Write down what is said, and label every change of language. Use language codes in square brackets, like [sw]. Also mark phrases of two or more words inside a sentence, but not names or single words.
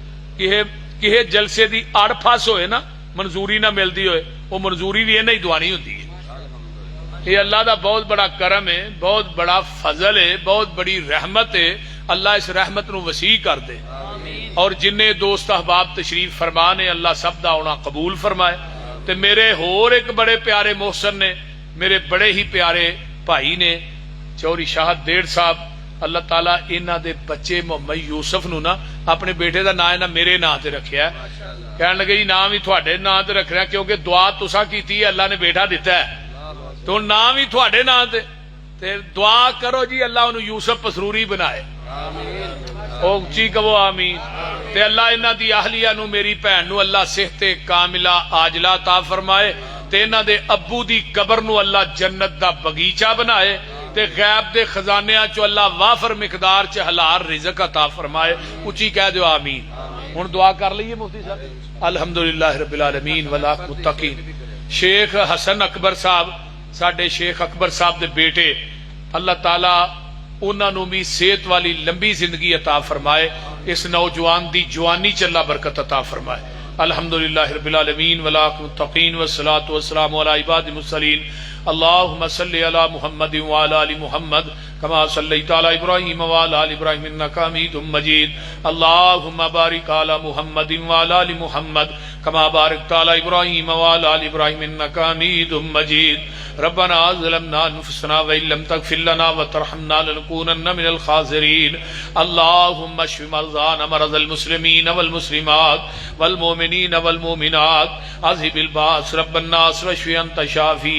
[pa] کہ جلسے دی اڑ پھس ہوئے نا منظوری نہ ملدی ہوئے وہ منظوری بھی نہیں دعانی ہوندی ہے یہ اللہ دا بہت بڑا کرم ہے بہت بڑا فضل ہے بہت بڑی رحمت ہے اللہ اس رحمت نو وسیع کر دے اور جنہیں دوست احباب تشریف فرمانے اللہ سب دا ہونا قبول فرمائے تے میرے ہور ایک بڑے پیارے محسن نے میرے بڑے ہی پیارے بھائی نے چوری شاہد ڈیڑھ صاحب اللہ تعالیٰ انہاں دے بچے محمد یوسف نو نا اپنے بیٹے دا نام میرے نام تے رکھیا ہے کہنے لگے جی نام ہی تھوڑے نام تے رکھ رہا کیونکہ دعا تساں کیتی ہے اللہ نے بیٹا دیتا ہے تو نام ہی تھوڑے نام تے دعا کرو جی اللہ انہوں یوسف پسروری بنائے او اچھی کہو آمین تے اللہ انہاں دی اہلیہ نو میری بہن نو اللہ صحت کاملہ عاجلہ عطا فرمائے تے انہاں دے ابو دی قبر نو اللہ جنت دا بغیچہ بنائے تے غیب دے خزانیاں چو اللہ وافر مقدار چ حلال رزق عطا فرمائے اچھی کہہ دیو آمین ہن دعا کر لئیے مفتی صاحب [ar] الحمدللہ رب العالمین والعاقبۃ للمتقین [pa] شیخ حسن اکبر صاحب ساڈے شیخ اکبر صاحب دے بیٹے اللہ تعالی انہاں نو بھی صحت والی لمبی زندگی عطا فرمائے اس نوجوان دی جوانی چ اللہ برکت عطا فرمائے [ar] الحمدللہ رب العالمین والعاقبۃ للمتقین والصلاۃ والسلام علی عباد المرسلین اللهم صل على محمد وعلى ال محمد كما صليت على ابراهيم وعلى ال ابراهيم انك حميد مجيد اللهم بارك على محمد وعلى ال محمد كما باركت على ابراهيم وعلى ال ابراهيم انك حميد مجيد ربنا ظلمنا انفسنا وان لم تغفر لنا وترحمنا لنكونن من الخاسرين اللهم اشف مرضانا مرضى المسلمين والمسلمات والمؤمنين والمؤمنات اذهب الباس رب الناس واشف انت شافي